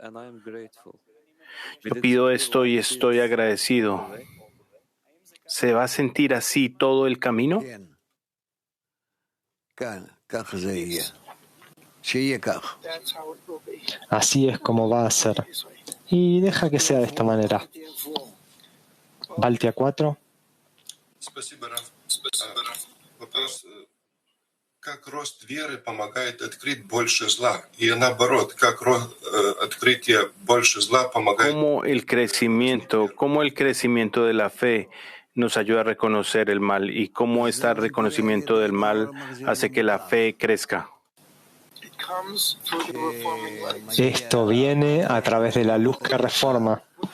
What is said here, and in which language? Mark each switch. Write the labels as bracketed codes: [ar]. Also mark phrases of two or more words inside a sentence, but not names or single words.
[es] Yo pido esto y estoy agradecido. ¿Se va a sentir así todo el camino? Así es como va a ser. Y deja que sea de esta manera. Baltia 4. [ru] Как рост веры помогает открыть больше зла, и наоборот, как открытие больше зла помогает. [es] Cómo el crecimiento de la fe nos ayuda a reconocer el mal y cómo este reconocimiento del mal hace que la fe crezca. Esto viene a través de la luz que reforma.